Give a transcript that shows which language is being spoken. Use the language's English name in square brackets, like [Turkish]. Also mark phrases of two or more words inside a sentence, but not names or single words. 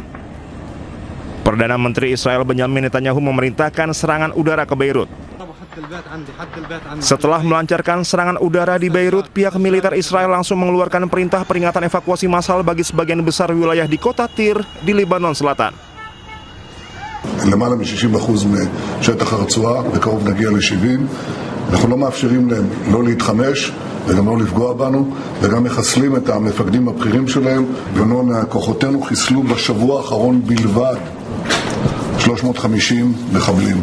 [Indonesian] Perdana Menteri Israel Benjamin Netanyahu memerintahkan serangan udara ke Beirut. Setelah melancarkan serangan udara di Beirut, pihak militer Israel langsung mengeluarkan perintah peringatan evakuasi massal bagi sebagian besar wilayah di kota Tir di Lebanon Selatan. [Hebrew] למעלה מ-60% משטח הרצועה, בקרוב נגיע ל-70. אנחנו לא מאפשרים להם לא להתחמש וגם לא לפגוע בנו, וגם מחסלים את המפקדים הבכירים שלהם. כוחותינו חיסלו בשבוע האחרון בלבד 350 מחבלים.